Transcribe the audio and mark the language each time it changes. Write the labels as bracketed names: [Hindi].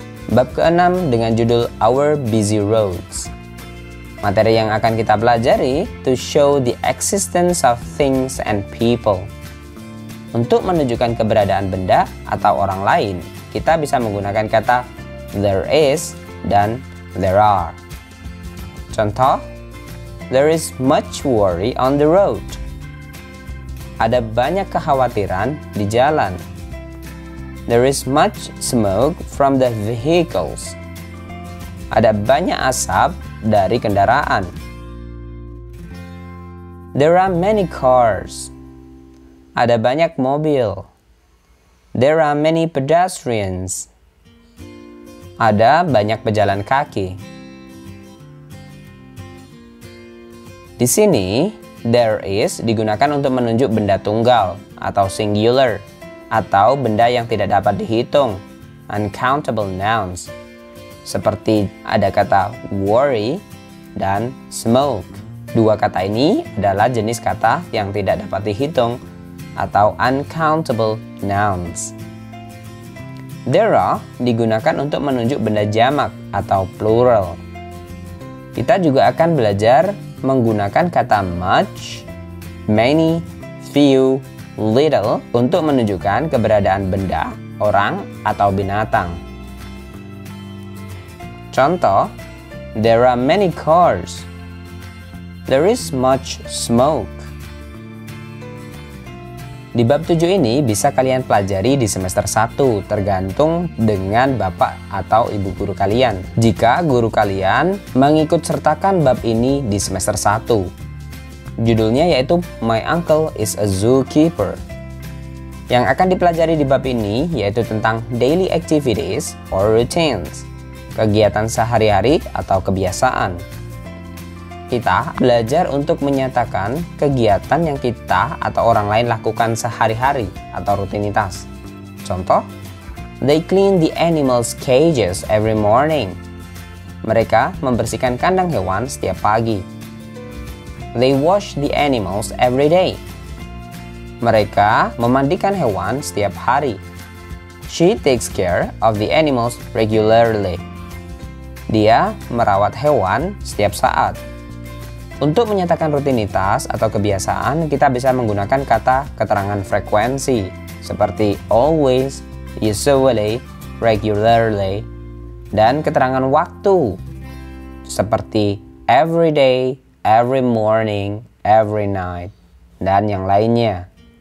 [Indonesian] Bab ke-6 dengan judul Our Busy Roads. Materi yang akan kita pelajari [English] to show the existence of things and people. [Indonesian] Untuk menunjukkan keberadaan benda atau orang lain, kita bisa menggunakan kata there is dan there are. [English] Contoh, there is much worry on the road. [Indonesian] Ada banyak kekhawatiran di jalan. [English] There is much smoke from the vehicles. [Indonesian] Ada banyak asap dari kendaraan. [English] There are many cars. [Indonesian] Ada banyak mobil. [English] There are many pedestrians. [Indonesian] Ada banyak pejalan kaki. Di sini, there is digunakan untuk menunjuk benda tunggal atau singular, atau benda yang tidak dapat dihitung, uncountable nouns. Seperti ada kata worry dan smoke. Dua kata ini adalah jenis kata yang tidak dapat dihitung atau uncountable nouns. There are digunakan untuk menunjuk benda jamak atau plural. Kita juga akan belajar menggunakan kata much, many, few, little untuk menunjukkan keberadaan benda, orang, atau binatang. [English] Contoh, there are many cars. There is much smoke. [Indonesian] Di bab 7 ini bisa kalian pelajari di semester 1, tergantung dengan bapak atau ibu guru kalian. Jika guru kalian mengikut sertakan bab ini di semester 1. Judulnya yaitu My Uncle is a Zookeeper. Yang akan dipelajari di bab ini yaitu tentang [English] daily activities or routines, [Indonesian] kegiatan sehari-hari atau kebiasaan. Kita belajar untuk menyatakan kegiatan yang kita atau orang lain lakukan sehari-hari atau rutinitas. [English] Contoh, they clean the animals' cages every morning. [Indonesian] Mereka membersihkan kandang hewan setiap pagi. [English] They wash the animals every day. [Indonesian] Mereka memandikan hewan setiap hari. [English] She takes care of the animals regularly. [Indonesian] Dia merawat hewan setiap saat. Untuk menyatakan rutinitas atau kebiasaan, kita bisa menggunakan kata keterangan frekuensi seperti always, usually, regularly, dan keterangan waktu seperti every day, every morning, every night, dan yang lainnya.